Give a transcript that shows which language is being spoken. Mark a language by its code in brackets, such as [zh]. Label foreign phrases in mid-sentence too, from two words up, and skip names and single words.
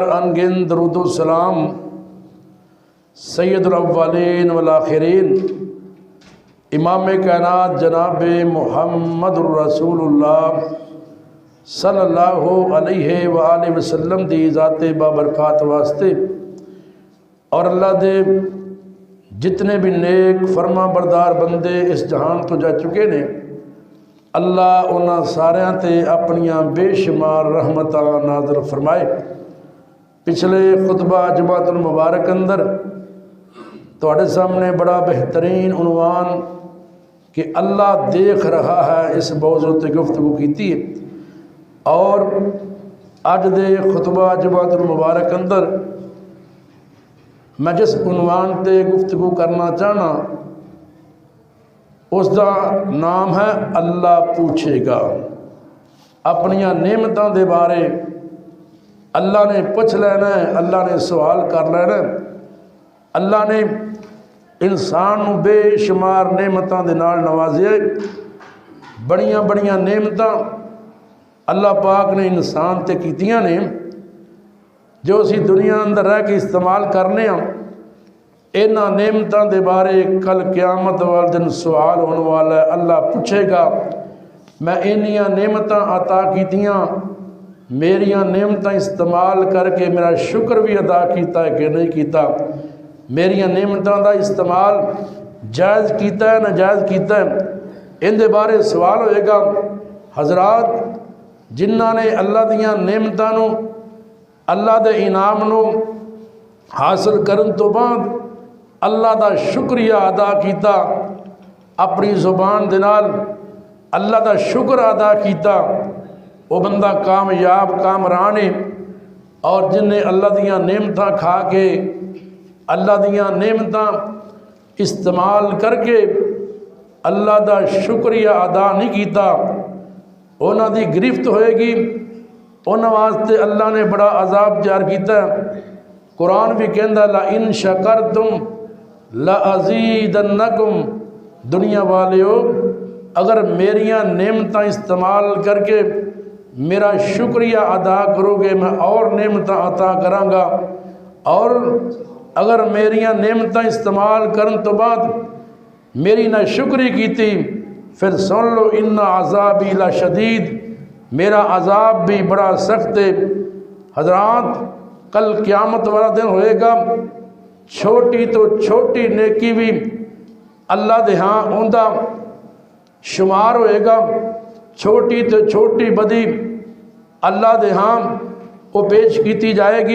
[pa] انگن درود و سلام [ar] سید الاولین والآخرین، [pa] امام کائنات جناب محمد الرسول اللہ [ar] صلی اللہ علیہ وآلہ وسلم [pa] دی ذات بابرکات واسطے، اور اللہ دے جتنے بھی نیک فرما بردار بندے اس جہان تو جا چکے نے، اللہ انہاں ساریاں تے اپنیاں بے شمار رحمتاں نازل فرمائے۔ پچھلے خطبہ جمعۃ المبارک اندر تواڈے سامنے بڑا بہترین عنوان کہ اللہ دیکھ رہا ہے اس موضوع تے گفتگو کیتی ہے، اور اج دے خطبہ جمعۃ المبارک اندر میں جس عنوان تے گفتگو کرنا چاہنا، اس دا نام ہے اللہ پوچھے گا۔ اپنیاں نعمتاں دے بارے اللہ نے پوچھ لینا ہے، اللہ نے سوال کر لینا ہے۔ اللہ نے انسان نو بے شمار نعمتاں دے نال نوازیا، بڑیاں بڑیاں نعمتاں اللہ پاک نے انسان تے کیتیاں نے، جو اسی دنیا اندر رہ کے استعمال کرنے ہاں۔ انہاں نعمتاں دے بارے کل قیامت والے دن سوال ہونے والا ہے، اللہ پوچھے گا میں انیاں نعمتاں عطا کیتیاں، میریاں نعمتاں استعمال کر کے میرا شکر بھی ادا کیتا ہے کہ نہیں کیتا، میریاں نعمتاں دا استعمال جائز کیتا ہے ناجائز کیتا ہے، ان دے بارے سوال ہوئے گا۔ حضرات جنہاں نے اللہ دیاں نعمتاں نو، اللہ دے انعام نو حاصل کرن تو بعد اللہ دا شکریہ ادا کیتا، اپنی زبان دے نال اللہ دا شکر ادا کیتا، وہ بندہ کامیاب کامران ہے۔ اور جن نے اللہ دیاں نعمتاں کھا کے، اللہ دیاں نعمتاں استعمال کر کے اللہ دا شکریہ ادا نہیں کیتا، انہاں دی گرفت ہوئے گی، انہاں واسطے اللہ نے بڑا عذاب تیار کیتا ہے۔ قرآن بھی کہندا [ar] لَإِن شَكَرْتُمْ لَأَزِيدَنَّكُمْ، [pa] دنیا والیو اگر میریاں نعمتاں استعمال کر کے میرا شکریہ ادا کرو گے میں اور نعمتاں عطا کراں گا، اور اگر میریاں نعمتاں استعمال کرن تو بعد میری نہ شکری کیتی، پھر سن لو [ar] ان عذابی لشدید، [pa] میرا عذاب بھی بڑا سخت ہے۔ حضرات کل قیامت والا دن ہوئے گا، چھوٹی تو چھوٹی نیکی بھی اللہ دے ہاں اوندا شمار ہوئے گا، چھوٹی تو چھوٹی بدی اللہ دے ہاں وہ پیش کیتی جائے گی۔